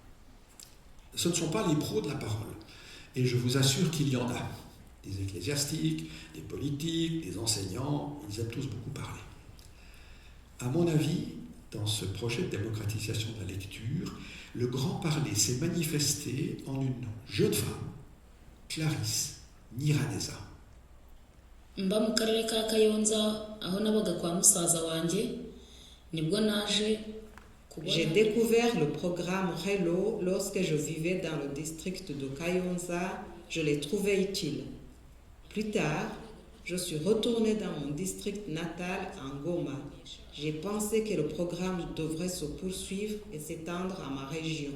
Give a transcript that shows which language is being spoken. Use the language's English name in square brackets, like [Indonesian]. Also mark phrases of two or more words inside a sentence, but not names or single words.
[French] Ce ne sont pas les pros de la parole. Et je vous assure qu'il y en a. Des ecclésiastiques, des politiques, des enseignants, ils aiment tous beaucoup parler. À mon avis, dans ce projet de démocratisation de la lecture, le grand parler s'est manifesté en une jeune femme, Clarisse Nyiraneza. [Kinyarwanda] mba mu karere ka Kayonza aho nabaga kwa musaza wanjye nibwo naje. [French] J'ai découvert le programme Hello lorsque je vivais dans le district de Kayonza. Je l'ai trouvé utile. Plus tard, je suis retournée dans mon district natal en Goma. J'ai pensé que le programme devrait se poursuivre et s'étendre à ma région.